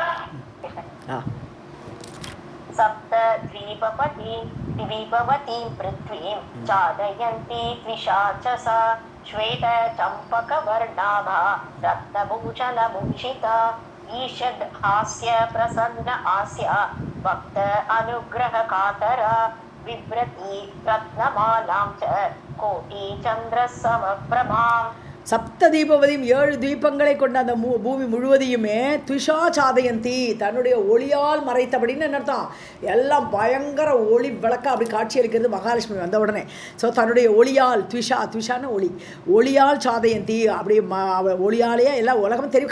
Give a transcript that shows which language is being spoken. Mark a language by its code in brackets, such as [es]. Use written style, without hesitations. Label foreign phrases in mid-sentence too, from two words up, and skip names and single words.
[sa] सप्त द्वीपवतीं पृथ्वीं चादयन्ती द्विषाचसा श्वेत चम्पकवर्णाभा रत्नभूषणभूषिता ईषद् हास्य प्रसन्न आस्या भक्त अनुग्रह कातरा बिभ्रती रत्नमालां च कोटि चन्द्रसमप्रभाम्. [ta] சப்த தீபவதியும் 7 தீபங்களை கொண்ட அந்த பூமி முழுவதையுமே [sa] त्विषा छादयन्ती [ta] தன்னுடைய ஒளியால் மறைத்தபடின்னு என்ன அர்த்தம், எல்லாம் பயங்கர ஒளி விளக்க அப்படி காட்சி அளிக்கிறது மகாலட்சுமி வந்த உடனே. ஸோ தன்னுடைய ஒளியால் துஷான ஒளியால் சாதயந்தி அப்படி ஒளியாலேயே எல்லாம் உலகம் தெரியும்.